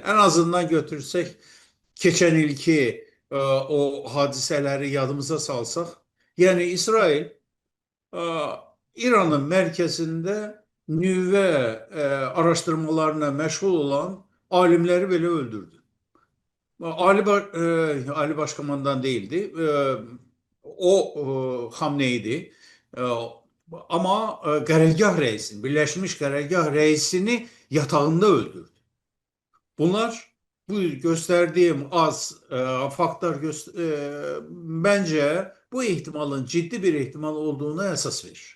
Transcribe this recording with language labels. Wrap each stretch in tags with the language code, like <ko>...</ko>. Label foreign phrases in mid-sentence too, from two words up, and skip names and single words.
<az>Ən azından götürsək, keçən ilki o hadisələri yadımıza salsaq, yəni İsrail İranın mərkəzində nüvə araşdırmalarına məşğul olan alimləri belə öldürdü.</az> <tr>Ali Başkomandan değildi. O Hamneydi.</tr> <az>Ama qərargah reisini, Birleşmiş Qərargah reisini yatağında öldürdü.</az> <tr>Bunlar bu gösterdiğim az faktlar bence bu ihtimalın ciddi bir ihtimal olduğuna esas verir.</tr>